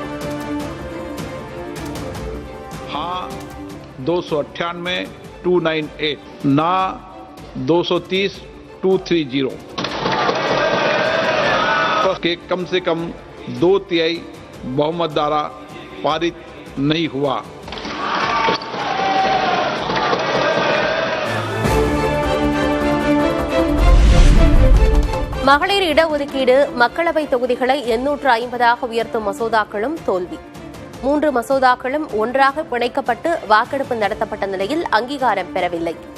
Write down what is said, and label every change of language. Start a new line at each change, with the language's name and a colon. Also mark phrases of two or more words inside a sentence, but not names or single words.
Hindi: 298 298 ना 230 230 के कम से कम 2/3 बहुमत द्वारा पारित नहीं हुआ.
Tamil: மகளிர் இடஒதுக்கீடு மக்களவை தொகுதிகளை 850ஆக உயர்த்தும் மசோதாக்களும் தோல்வி. 3 மசோதாக்களும் ஒன்றாக பிணைக்கப்பட்டு வாக்கெடுப்பு நடத்தப்பட்ட நிலையில் அங்கீகாரம் பெறவில்லை.